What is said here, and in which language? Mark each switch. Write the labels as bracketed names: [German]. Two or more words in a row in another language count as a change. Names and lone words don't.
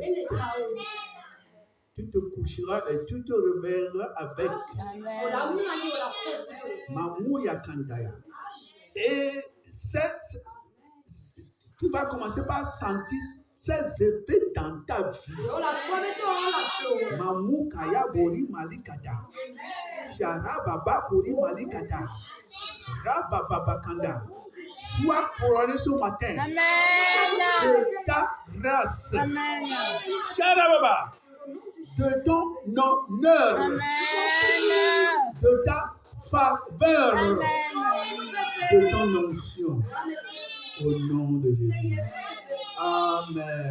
[French] Tu te coucheras et tu te réveilleras avec Mamou Yakandaya. Et tu vas commencer par sentir ces effets dans ta vie. Mamou Kaya Bori Malikata. Shara Baba Bori Malikata. Rababa Kanda. Sois couronné ce matin de ta grâce. Amen. Shara Baba. De ton honneur. Amen. De ta faveur. Amen. De ton onction. Au nom de Jésus. Amen.